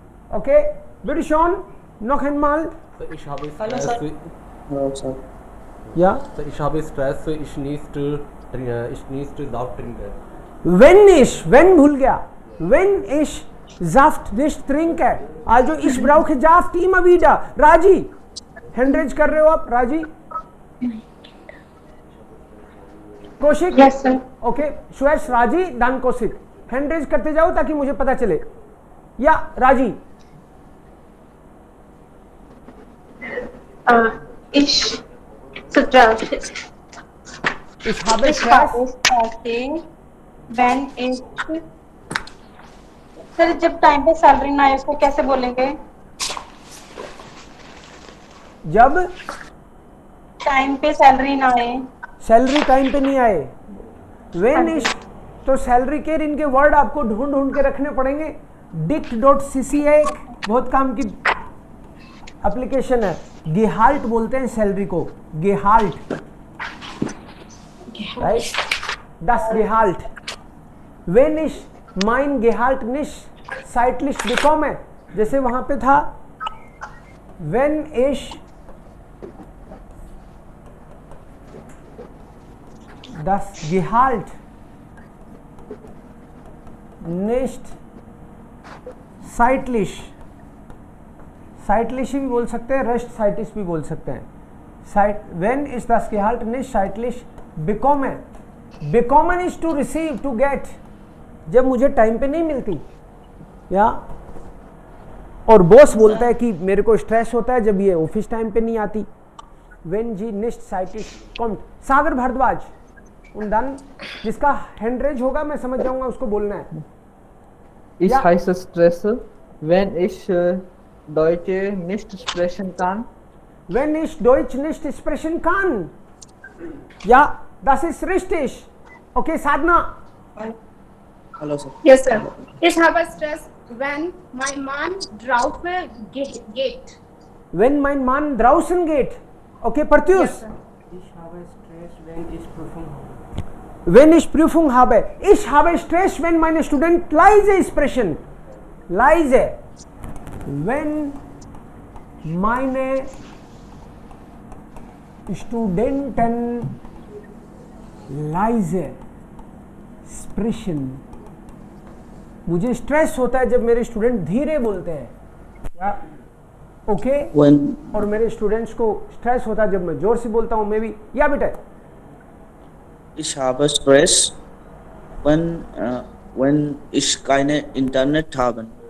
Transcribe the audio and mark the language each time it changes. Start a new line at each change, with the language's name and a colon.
German: Okay, bitte schon, noch einmal. So, ich habe Hallo, Stress.
English: sir. Hello, sir.
German: Ja. So, ich habe Stress. Ich
English: need to
German: laut trinken. Wenn
Hindi: भूल गया,
German: wenn ich Saft nicht trinke, also ich brauche Saft immer wieder.
Hindi: राजी, hand raise कर रहे हो आप? राजी, Kaushik,
English: Yes, sir.
Hindi: Okay, श्वेश, राजी, दान कौशिक, हैंड रेज करते जाओ ताकि मुझे पता चले. या राजी,
German: Ich stress. ich habe Ich Stress. habe Stress, when ich
Hindi: sir जब टाइम पे सैलरी ना आए उसको कैसे बोलेंगे? जब टाइम पे सैलरी ना आए. सैलरी टाइम पे नहीं आए, वेन इज, तो सैलरी के इनके वर्ड आपको ढूंढ ढूंढ के रखने पड़ेंगे. dict.cc है, एक बहुत काम की एप्लीकेशन है. गेहाल्ट बोलते हैं सैलरी को, गेहाल्ट, right,
German: das Gehalt. Wenn ich mein Gehalt nicht zeitlich bekomme,
Hindi: जैसे वहां पे था,
German: wenn ich das Gehalt nicht zeitlich, zeitlich
Hindi: भी बोल सकते हैं,
German: rest zeitlich भी बोल सकते हैं. Wenn ich das Gehalt nicht zeitlich bekomme,
Hindi: bekommen
English: is to receive, to get,
Hindi: जब मुझे टाइम पे नहीं मिलती, या और बॉस बोलता है कि मेरे को स्ट्रेस होता है जब ये ऑफिस टाइम पे नहीं आती.
German: When जी nicht zeitlich kommt.
Hindi: Sagar Bhardwaj, und dann जिसका हैंड रेज होगा मैं समझ जाऊंगा उसको बोलना है.
German: Ich heiße Stress, wenn ich Deutsch nicht sprechen kann. Wenn ich Deutsch nicht sprechen kann. Ja, das ist richtig. Okay, Sadhna.
English: Hello, sir. Yes, sir.
German: Ich habe Stress,
English: when my
German: Mann draußen geht. Wenn mein Mann draußen geht.
English: Okay, Pratyus. Yes, sir.
German: Ich habe Stress, wenn ich Prüfung habe. Wenn ich Prüfung habe. Ich habe Stress, wenn meine Studenten leise sprechen. Leise. Wenn meine Studenten leise sprechen.
Hindi: मुझे stress होता है जब मेरे student धीरे बोलते हैं. या okay, और मेरे स्टूडेंट्स को स्ट्रेस होता है जब मैं जोर से बोलता हूँ. मैं भी, या बेटा,
German: Ich habe Stress, wenn ich keine Internet habe.